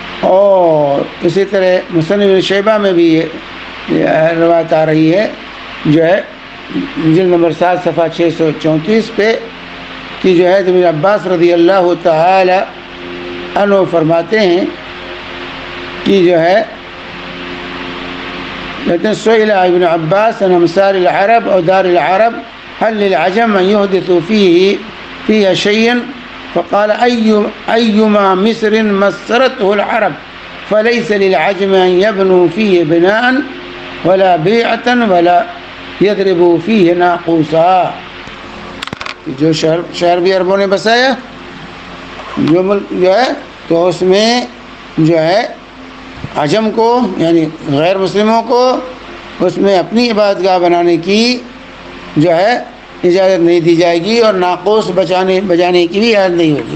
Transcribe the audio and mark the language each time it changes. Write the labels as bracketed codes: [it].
[ur] اور اسی طرح مصنف شیبہ میں بھی یہ روایت آ رہی ہے جو ہے جلد نمبر 7 صفحہ 634 پہ کہ جو ہے ابن عباس رضی اللہ تعالی عنہ فرماتے ہیں کہ جو ہے لیکن [ar] سئل ابن عباس عن امثال العرب او دار العرب هل للعجم ان يحدثوا فيه شيئا فقال أيما مصر مسرته العرب فليس للعجم أن يبنوا فيه بناء ولا بيعة ولا يضربوا فيه ناقوسا. [ur] جو شہر بھی عربوں نے بسایا جو ملک جو ہے تو اس میں جو ہے عجم کو یعنی غیر مسلموں کو اس میں اپنی عبادت گاہ بنانے کی جو ہے اجازت نہیں دی جائے گی، اور ناقوس بجانے کی بھی اجازت نہیں ہوگی.